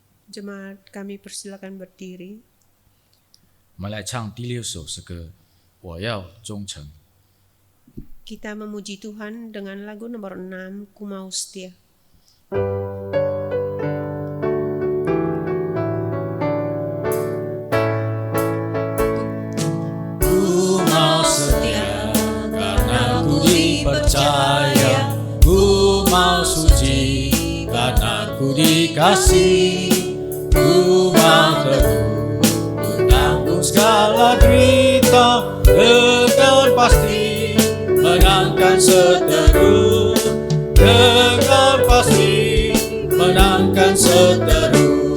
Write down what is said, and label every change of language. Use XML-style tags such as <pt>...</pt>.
<id>Jemaat kami persilakan berdiri.</id> <zh>我们来唱第6首诗歌，我要忠诚。</zh> <id>Kita memuji Tuhan dengan lagu nomor 6, Ku Mau Setia. Ku mau setia karena ku dipercaya, ku mau suci karena ku dikasih, ku mau teguh menanggung segala derita dengan pasti, menangkan seteru dengan pasti, menangkan seteru.</id>